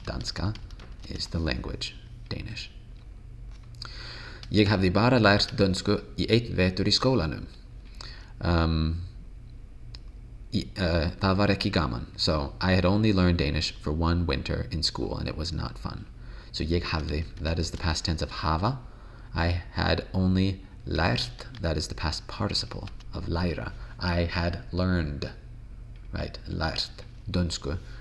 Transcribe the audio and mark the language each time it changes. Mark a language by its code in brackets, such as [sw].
[en] Danska is the language, Danish. [is] Ég hafði bara lært dönsku í einn vetur í skólanum. Það var ekki gaman. [en] So I had only learned Danish for one winter in school and it was not fun. So ég hafði, that is the past tense of hafa. I had only lært, that is the past participle of læra. I had learned, right? Lært dönsku.